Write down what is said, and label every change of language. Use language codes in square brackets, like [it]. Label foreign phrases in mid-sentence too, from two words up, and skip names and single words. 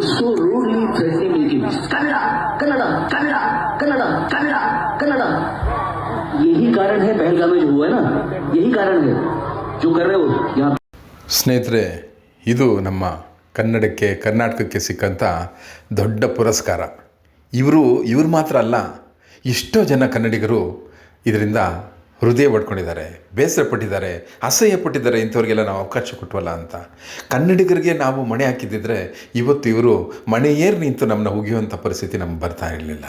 [hi] यही कारण है पहलगाम में जो हुआ है ना, यही कारण है जो कर रहे हो यहाँ. [kn] ಸ್ನೇಹಿತರೆ, ಇದು ನಮ್ಮ ಕರ್ನಾಟಕಕ್ಕೆ ಸಿಕ್ಕಂಥ ದೊಡ್ಡ ಪುರಸ್ಕಾರ. ಇವರು ಮಾತ್ರ ಅಲ್ಲ, ಎಷ್ಟೋ ಜನ ಕನ್ನಡಿಗರು ಇದರಿಂದ ಹೃದಯ ಪಡ್ಕೊಂಡಿದ್ದಾರೆ, ಬೇಸರ ಪಟ್ಟಿದ್ದಾರೆ, ಅಸಹ್ಯ ಪಟ್ಟಿದ್ದಾರೆ. ಇಂಥವ್ರಿಗೆಲ್ಲ ನಾವು ಅವಕಾಶ ಕೊಟ್ಟವಲ್ಲ ಅಂತ. ಕನ್ನಡಿಗರಿಗೆ ನಾವು ಮಣೆ ಹಾಕಿದ್ದಿದ್ರೆ ಇವತ್ತು ಇವರು ಮಣೆ ಏರಿ ನಿಂತು ನಮ್ಮನ್ನ ಉಗಿಯುವಂಥ ಪರಿಸ್ಥಿತಿ ನಮ್ಗೆ ಬರ್ತಾ ಇರಲಿಲ್ಲ.